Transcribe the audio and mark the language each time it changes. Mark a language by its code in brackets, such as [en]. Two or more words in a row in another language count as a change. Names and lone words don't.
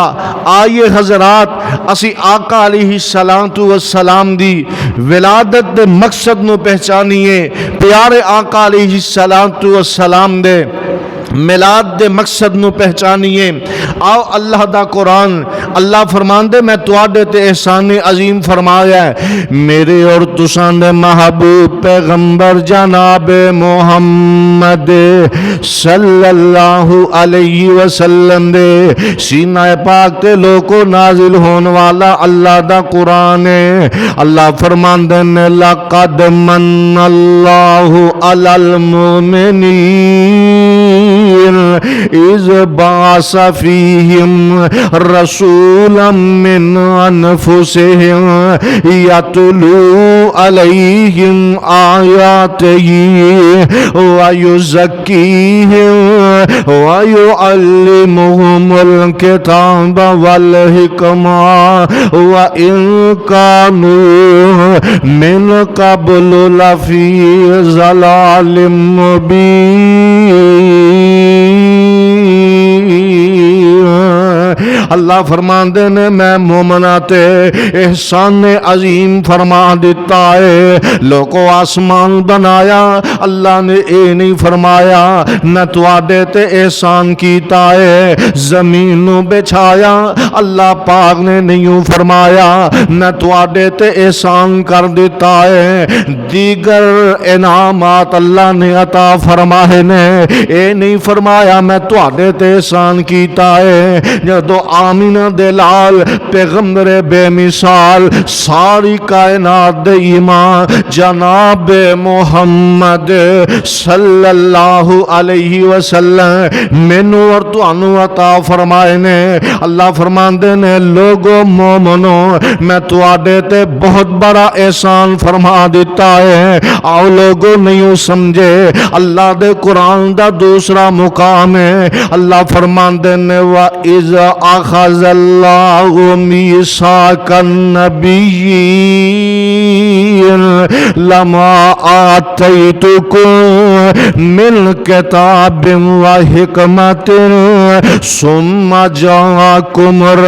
[pa] آئیے حضرات اسی آقا علیہ السلام دی ولادت دے مقصد نو پہچانیے، پیارے آقا علیہ السلام دے میلاد دے مقصد نو پہچانیے۔ آؤ اللہ دا قرآن، اللہ فرماندے میں تواڈے تے احسان عظیم فرمایا ہے، میرے اور تساں دے محبوب پیغمبر جناب محمد صلی اللہ علیہ وسلم دے سینہ پاک تے لوکو نازل ہون والا اللہ دا قرآن ہے۔ اللہ فرماندے نے [ar] لقد من اللہ علی المؤمنین اذ بعث فیہم رسولا من انفسہم یتلو علیہم آیاتہ ویزکیہم ویعلمہم الکتاب والحکمہ وإن کانوا من قبل لفی ضلال مبین۔ [pa] اللہ فرماندے نے میں مومناتے احسان عظیم فرما دیتا ہے۔ لوگوں آسمان بنایا اللہ نے اے نہیں فرمایا، نہ تواڈے تے احسان کیتا ہے۔ زمین نو بچھایا اللہ پاک نے نہیں فرمایا، نہ تواڈے تے احسان کر دیتا ہے۔ دیگر انعامات اللہ نے عطا فرمائے نے، اے نہیں فرمایا میں تواڈے تے احسان کیتا ہے۔ جدو آمینہ دے لال پیغمبر بے مثال ساری کائنات دے ایمان جناب محمد صلی اللہ علیہ وسلم مینوں اور تانوں عطا فرمائے نے۔ اللہ فرماندے نے لوگو مومنو میں تواڈے تے بہت بڑا احسان فرما دیتا ہے۔ آؤ لوگو نہیں سمجھے، اللہ دے قرآن دا دوسرا مقام ہے۔ اللہ فرماندے نے [ar] وَإِذْ أَخَذَ اللَّهُ مِيثَاقَ النَّبِيِّينَ لَمَا آتَيْتُكُم مِّن كِتَابٍ وَحِكْمَةٍ ثُمَّ جَاءَكُمْ